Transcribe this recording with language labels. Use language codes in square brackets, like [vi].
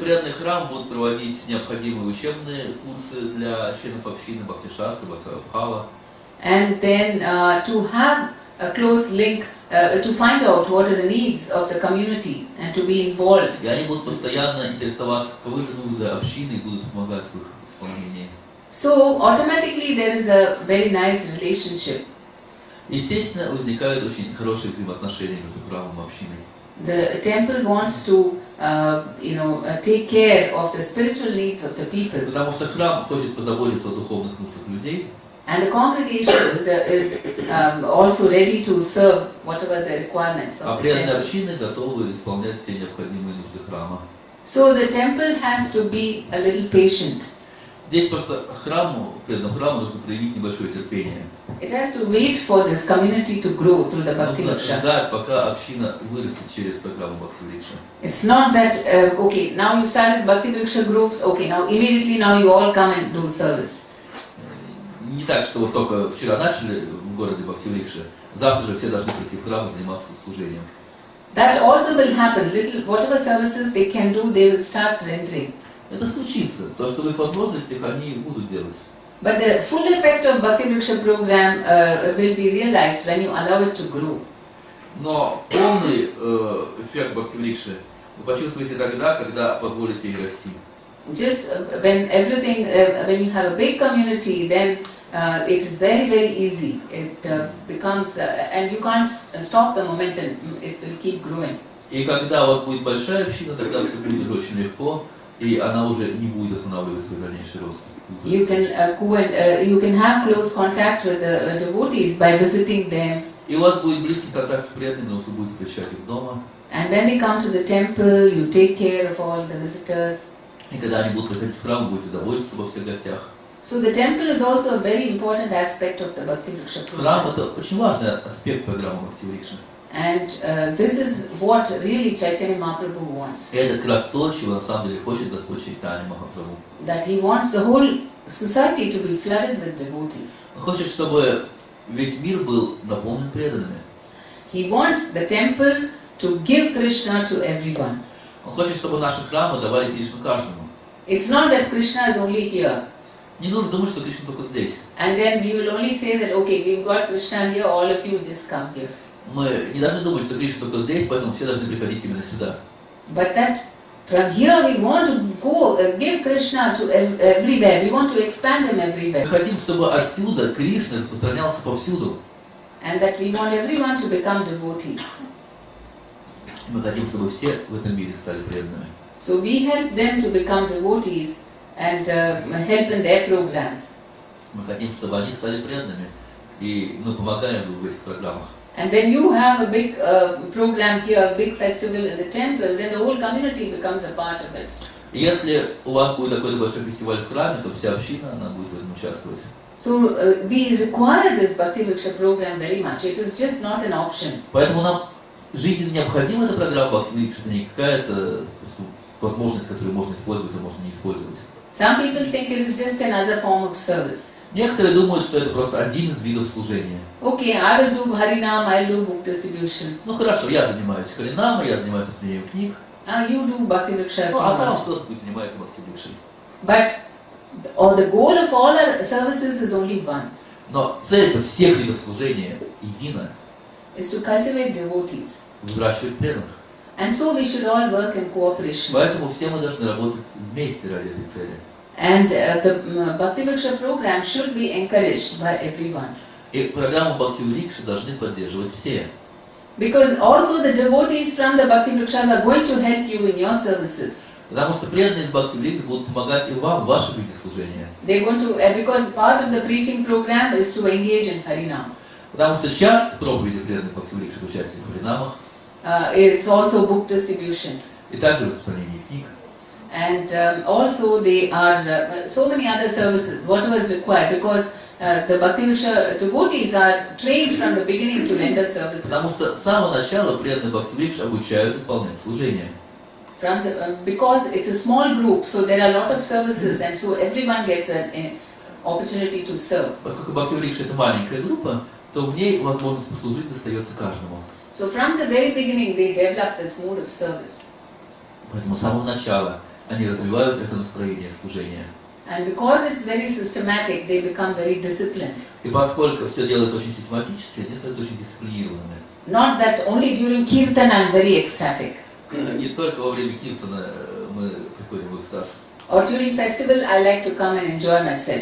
[ru] Затем преданный храм будут проводить необходимые учебные курсы для членов общины Бхакти Шастры, Бхакти Vaibhava. [en] And then to have a close link, to find out what are the needs of the community and to be involved. [ru] И они будут постоянно интересоваться, каковы же нужды общины, и будут помогать в их исполнении. [en] So automatically there is a very nice relationship. [ru] Естественно, возникают очень хорошие взаимоотношения между храмом и общиной. [en] The temple wants to, take care of the spiritual needs of the people. [ru] Потому что храм хочет позаботиться о духовных нуждах людей. [en] And the congregation is also ready to serve whatever the requirements [ru] А [en] of the [ru] преданные [en] temple. [ru] общины готовы исполнять все необходимые нужды храма. [en] So the temple has to be a little patient. [ru] Здесь просто преданному храму нужно проявить небольшое терпение. [en] It has to wait for this community to grow through the Bhakti [ru] Нужно [en] Vriksha. [ru] ждать, пока община вырастет через программу Бхакти-врикша. [en] It's not that, okay, now you started Bhakti Vriksha groups, okay, now immediately you all come and do service. [ru] Не так, что вот только вчера начали в городе Бхакти-врикша, завтра же все должны прийти в храм и заниматься служением. [en] That also will happen. Whatever services they can do, they will start rendering. [ru] Это случится, то, что в их возможностях они будут делать. [en] But the full effect of Bhakti Vriksha program will be realized when you allow it to grow. [ru] Но полный эффект Бхакти-врикши вы почувствуете тогда, когда позволите ей расти. [en] Just when everything, when you have a big community, then it is very, very easy. It becomes, and you can't stop the momentum. It will keep growing. [ru] И когда у вас будет большая община, тогда все будет уже очень легко, и она уже не будет останавливать свой дальнейший рост. [en] You can you can have close contact with the devotees by visiting them. [ru] И у вас будет близкий контакт с преданными, потому что вы будете посещать их дома. [en] And when they come to the temple, you take care of all the visitors. [ru] И когда они будут приходить в храм, вы будете заботиться обо всех гостях. [en] So the temple is also a very important aspect of the Bhakti Vriksha [ru] Храм [en] program. [ru] – это очень важный аспект программы Бхакти-врикши. [en] And this is what really Chaitanya Mahaprabhu wants. [ru] И это как раз то, чего на самом деле хочет Господь Чайтанья Махапрабху. [en] That he wants the whole society to be flooded with devotees. [ru] Он хочет, чтобы весь мир был наполнен преданными. [en] He wants the temple to give Krishna to everyone. [ru] Он хочет, чтобы наши храмы давали Кришну каждому. [en] It's not that Krishna is only here. [ru] Не нужно думать, что Кришна только здесь. [en] And then we will only say that, okay, we've got Krishna here, all of you just come here. [ru] Мы не должны думать, что Кришна только здесь, поэтому все должны приходить именно сюда. [en] But that from here we want to go, give Krishna to everywhere. We want to expand him everywhere. [ru] Мы хотим, чтобы отсюда Кришна распространялся повсюду. [en] And that we want everyone to become devotees. [ru] Мы хотим, чтобы все в этом мире стали преданными. [en] So we help them to become devotees and help in their programs. [ru] Мы хотим, чтобы они стали преданными, и мы помогаем им в этих программах. [en] And when you have a big program here, a big festival in the temple, then the whole community becomes a part of it. [ru] И если у вас будет такой большой фестиваль в храме, то вся община, она будет в этом участвовать. [en] So we require this Bhakti Vriksha program very much. It is just not an option. [ru] Поэтому нам жизненно необходима эта программа Бхакти-врикши, это не какая-то возможность, которую можно использовать, а можно не использовать. [en] Some people think it is just another form of service. [ru] Некоторые думают, что это просто один из видов служения. [en] Okay, I will do Harinam, I will do book distribution. [ru] Ну хорошо, я занимаюсь Харинамой, я занимаюсь распространением книг. [en] You do Bhakti Vriksha. [ru] Ну а там кто-то будет заниматься Бхакти-врикшей. [en] But the goal of all our services is only one. [ru] Но цель всех видов служения едина. [en] Is to cultivate devotees. [ru] Взращивать преданных. [en] And so we should all work in cooperation. [ru] Поэтому все мы должны работать вместе ради этой цели. [en] And the Bhakti Vriksha program should be encouraged by everyone. [ru] И программу Бхакти врикши должны поддерживать все. [en] Because also the devotees from the Bhakti Vrikshas are going to help you in your services. [ru] Потому что преданные из Бхакти врикши будут помогать и вам в вашем виде служения. [en] They're going to, because part of the preaching program is to engage in Harinam. [ru] Потому что часть проповеди преданных Бхакти врикши в участии в Харинамах. [en] It's also book distribution. [ru] И также распространение книг. [en] And also they are so many other services, whatever is required, because the Bhakti Vriksha devotees are trained from the beginning to render services. [ru] Потому что с самого начала преданные Бхакти врикши обучают исполнять служение. [en] Because it's a small group, so there are a lot of services, and so everyone gets an opportunity to serve. [ru] Поскольку Бхакти врикши это маленькая группа, то в ней возможность послужить достается каждому. [en] So from the very beginning they develop this mode of service. [ru] Поэтому с самого начала они развивают это настроение служения. [en] And because it's very systematic, they become very disciplined. [ru] И поскольку все делается очень систематически, они становятся очень дисциплинированными. [en] Not that only during kirtan I'm very ecstatic. [ru] Не только во время киртана мы приходим в экстаз. [en] Or during festival I like to come and enjoy myself.